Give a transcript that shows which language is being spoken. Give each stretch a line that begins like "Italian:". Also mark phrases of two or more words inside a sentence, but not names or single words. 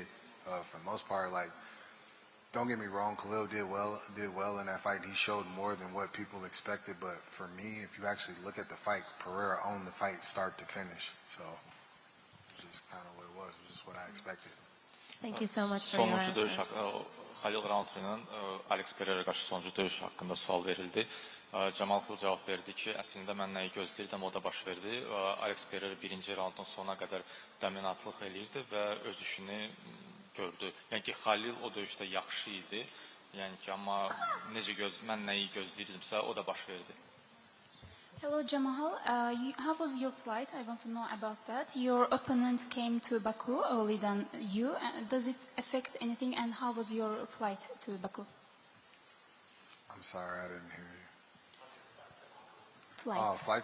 English: For the most part, don't get me wrong, Khalil did well in that fight. He showed more than what people expected. But for me, if you actually look at the fight, Pereira owned the fight start to finish. So it's just kind of what it was. It was just what I expected. Thank you so much for your answers.
Azerbaijani: Halil Roundtree ilə Alex Pereira qarşı sonuncu döyüş haqqında sual verildi. Camal Xil cavab verdi ki, əslində mən nəyi gözləyirdim, o da baş verdi. Alex Pereira birinci raundun sonuna qədər dominatlıq eləyirdi və öz işini gördü. Yəni ki, Halil o döyüşdə yaxşı idi. Yəni ki, amma mən nəyi gözləyirdimsə, o da baş verdi.
English: Hello Jamal, how was your flight? I want to know about that. Your opponent came to Baku early than you. Does it affect anything, and how was your flight to Baku? I'm sorry, I didn't hear you. Flight